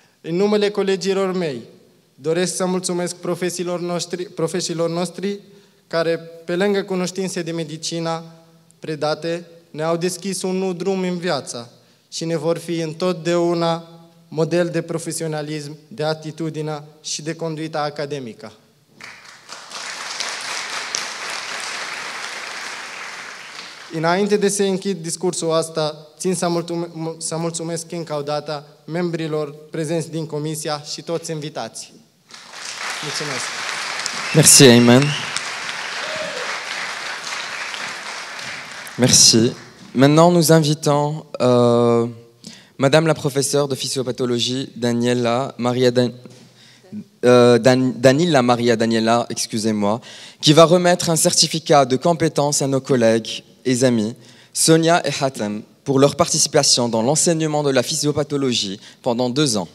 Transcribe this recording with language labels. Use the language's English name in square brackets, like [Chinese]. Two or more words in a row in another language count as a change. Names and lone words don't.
[Romanian] În numele colegilor mei, Doresc să mulțumesc profesorilor noștri care, pe lângă cunoștințe de medicină predate, ne-au deschis un nou drum în viață și ne vor fi întotdeauna model de profesionalism, de atitudine și de conduită academică. Înainte de să închid discursul ăsta, țin să mulțumesc încă o dată membrilor prezenți din comisia și toți invitații. Mulțumesc! [French] Merci Ayman. Merci. Maintenant, nous invitons Madame la professeure de physiopathologie Danila Maria Daniela, excusez-moi, qui va remettre un certificat de compétence à nos collègues et amis Sonia et Hatem pour leur participation dans l'enseignement de la physiopathologie pendant 2 ans.